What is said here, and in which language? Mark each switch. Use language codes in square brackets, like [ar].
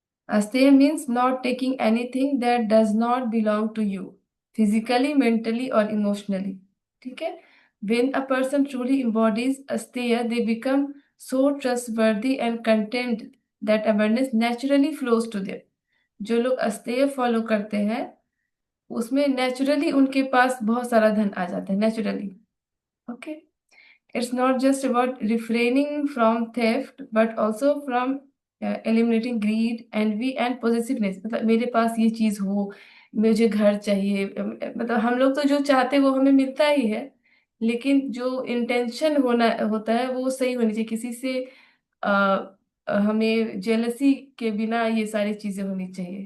[en] Asteya means not taking anything that does not belong to you, physically, mentally, or emotionally. [hi] ठीक है? [en] When a person truly embodies Asteya, they become so trustworthy and content that abundance naturally flows to them. [hi] जो लोग अस्तेय follow करते हैं उसमें naturally उनके पास बहुत सारा धन आ जाता है, naturally. Okay. [en] It's not just about refraining from theft, but also from eliminating greed, envy and possessiveness। [hi] मतलब मेरे पास ये चीज हो, मुझे घर चाहिए, मतलब हम लोग तो जो चाहते हैं वो हमें मिलता ही है। लेकिन जो इंटेंशन होना होता है वो सही होनी चाहिए। किसी से हमें जेलसी के बिना ये सारी चीजें होनी चाहिए।